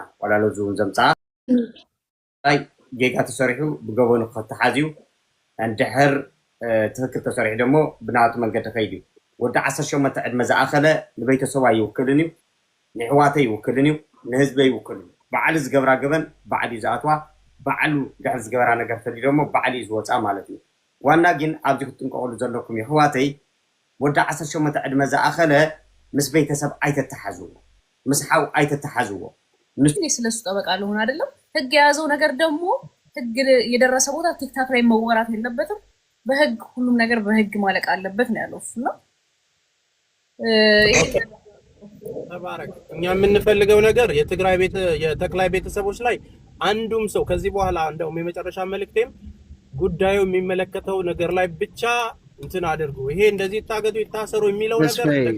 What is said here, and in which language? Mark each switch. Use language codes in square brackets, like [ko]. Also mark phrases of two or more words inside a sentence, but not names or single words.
[ti] ወላሎ ዝውን ዘምፃ ኣይ ጌጋ ተሰሪሑ ብገበኑ ከተሓዝዩ እንድሕር ትክክል ተሰሪሑ ደሞ ብናቱ መንገዲ ከይዱ ወዲ 18 ዕድመ ዝኣኸለ ንቤተሰባ ይውክልን እዩ ንሕዋተይ ይውክልን እዩ ንህዝበይ ይውክልን እዩ በዓል ዝገብራ ገበን በዓል እዩ ዝኣትዋ በዓሉ ድሕር ዝገበራ ነገር ተዲ ደሞ በዓል እዩ ዝወፃ ማለት እዩ ዋና ግን ኣብዚ ክትንቀቕሉ ዘለኩም ይሕዋተይ ወዲ 18 ዕድመ ዝኣኸለ ምስ ቤተሰብ ኣይተተሓዝዎ ምስ ሓው ኣይተተሓዝዎ [am] ስለሱ ጠበቃ ልሆን አይደለም ህግ የያዘው ነገር ደግሞ ህግ የደረሰ ቦታ ቲክታክ ላይ መወራት የለበትም በህግ ሁሉም ነገር በህግ ማለቅ አለበት ነው ያለው እና ተባረክ እኛ የምንፈልገው ነገር የተክላይ ቤተሰቦች ላይ አንዱም ሰው ከዚህ በኋላ እንደውም የመጨረሻ መልእክቴም ጉዳዩ የሚመለከተው ነገር ላይ ብቻ እንትን አድርጉ ይሄ እንደዚህ ታገዱ ይታሰሩ የሚለው ነገር